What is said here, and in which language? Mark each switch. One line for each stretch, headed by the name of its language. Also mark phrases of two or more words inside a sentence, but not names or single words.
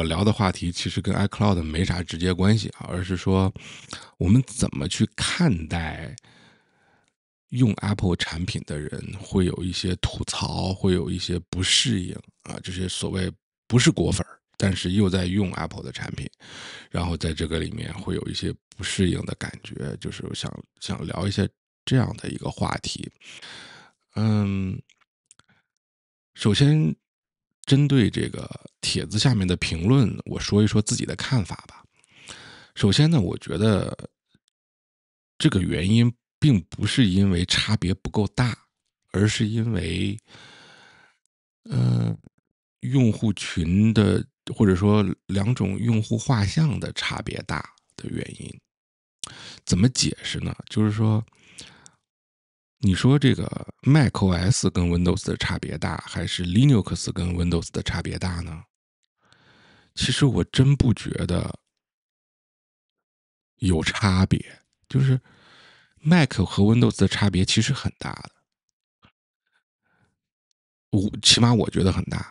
Chinese: 聊的話題其實跟 iCloud 沒啥直接關係啊，而是說我們怎麼去看待用 Apple 產品的人會有一些吐槽，會有一些不適應啊，這些所謂不是果粉，但是又在用 Apple 的產品，然後在這個裡面會有一些不適應的感覺，就是想聊一下這樣的一個話題。首先針對這個帖子下面的評論，我說一說自己的看法吧。首先呢，我覺得這個原因並不是因為差別不夠大，而是因為用戶群的或者說两種用戶畫像的差別大的原因。怎麼解釋呢？就是說，你說這個 macOS 跟 Windows 的差別大，還是 Linux 跟 Windows 的差別大呢？其實我真不覺得有差別，就是 Mac 和 Windows 的差別其實很大的，起碼我覺得很大。